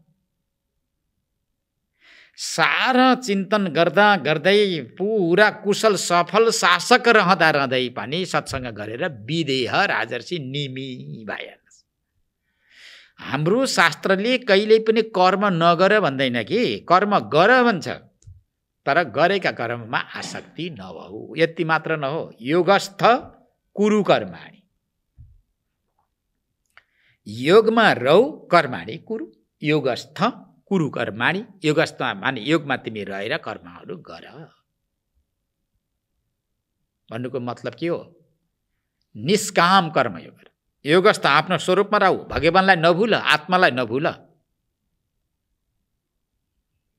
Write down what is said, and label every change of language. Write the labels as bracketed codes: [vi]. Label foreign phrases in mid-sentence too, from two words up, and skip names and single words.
[ne] सारा चिन्तन गर्दा गर्दै पुरा कुशल सफल शासक रहँदा रहँदै पनि सत्सङ्ग गरेर विदेह राजर्षि निमी भए। हाम्रो शास्त्रले कहिल्यै पनि कर्म नगर भन्दैन कि, कर्म गर भन्छ, तर गरेका कर्ममा आसक्ति नभऊ। यति मात्र नहो, [sa] योगस्थ कुरु कर्माणि, [ne] योगमा रौ, [sa] कर्माणि कुरु, योगस्थ कुरु कर्माणि, [ne] योगस्थ माने योगमा तिमी रहेर कर्महरू गर भन्नुको मतलब के हो? निष्काम कर्म योग गर, योगस्थ आफ्नो स्वरूपमा रहू, भगवानलाई नभुल, आत्मालाई नभुल।